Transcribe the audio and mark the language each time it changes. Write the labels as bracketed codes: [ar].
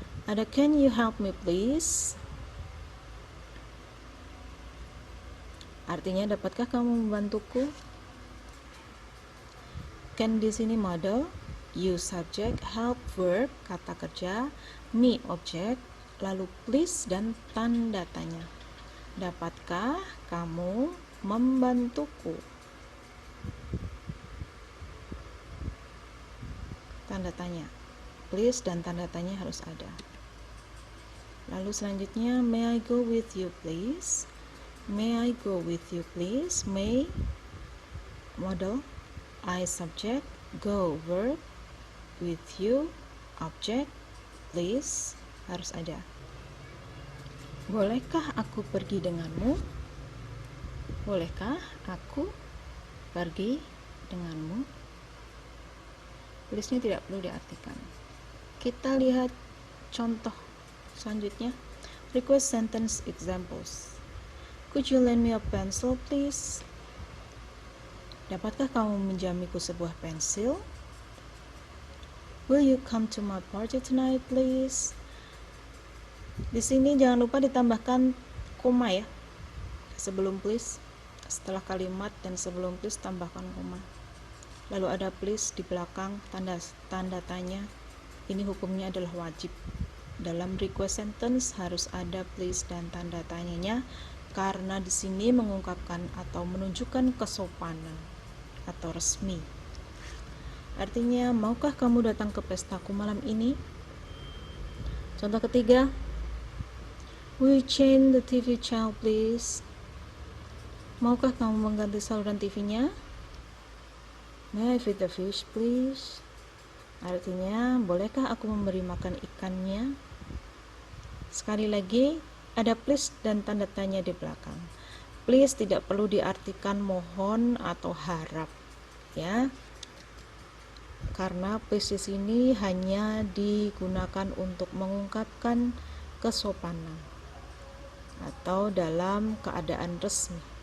[en] Ada can you help me please? [id] Artinya dapatkah kamu membantuku? Can di sini modal, you subject, help verb, kata kerja, me objek, lalu please dan tanda tanya. Dapatkah kamu membantuku? Tanda tanya. Please dan tanda tanya harus ada. Lalu selanjutnya, [en] may I go with you please? May I go with you please? May modal, I subject, go verb, with you object, please [id] harus ada. Bolehkah aku pergi denganmu? Bolehkah aku pergi denganmu? Please-nya tidak perlu diartikan. Kita lihat contoh selanjutnya. [en] Request sentence examples. Could you lend me a pencil please? [id] Dapatkah kamu meminjamiku sebuah pensil? [en] Will you come to my party tonight please? [id] Di sini jangan lupa ditambahkan koma ya. Sebelum please, setelah kalimat dan sebelum please tambahkan koma. Lalu ada please di belakang tanda tanya. Ini hukumnya adalah wajib. Dalam request sentence harus ada please dan tanda tanyanya karena di sini mengungkapkan atau menunjukkan kesopanan atau resmi. Artinya, maukah kamu datang ke pestaku malam ini? Contoh ketiga, [en] will you change the TV channel please? [id] Maukah kamu mengganti saluran TV-nya? [en] May I feed the fish please? [id] Artinya, bolehkah aku memberi makan ikannya? Sekali lagi, ada please dan tanda tanya di belakang. Please tidak perlu diartikan mohon atau harap, ya. Karena please di sini hanya digunakan untuk mengungkapkan kesopanan atau dalam keadaan resmi.